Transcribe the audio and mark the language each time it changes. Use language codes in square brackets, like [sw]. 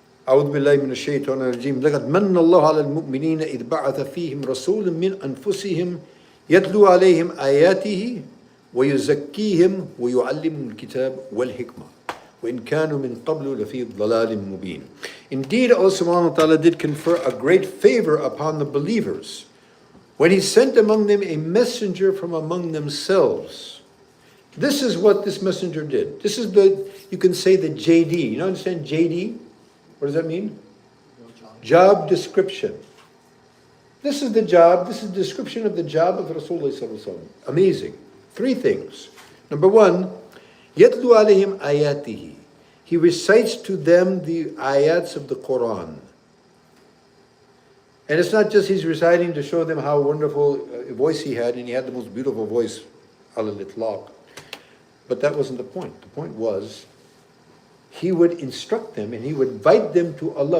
[ar] أعوذ بالله من الشيطان الرجيم لقد من الله على المؤمنين إذ بعث فيهم رسولا من أنفسهم يتلو عليهم آياته ويزكيهم ويعلمهم الكتاب والحكمة وإن كانوا من قبل لفي ضلال مبين. [en] Indeed, Allah subhanahu wa ta'ala did confer a great favor upon the believers when He sent among them a messenger from among themselves. This is what this messenger did. This is you can say the JD. You understand JD? What does that mean? Job description. This is the job, this is the description of the job of Rasulullah sallallahu alaihi wasallam. Amazing. Three things. Number one, [ar] يَتْلُو عَلَيْهِمْ آيَاتِهِ. [en] He recites to them the ayats of the Quran. And it's not just he's reciting to show them how wonderful a voice he had, and he had the most beautiful voice, al-itlaq. But that wasn't the point. The point was, he would instruct them and he would invite them to Allah.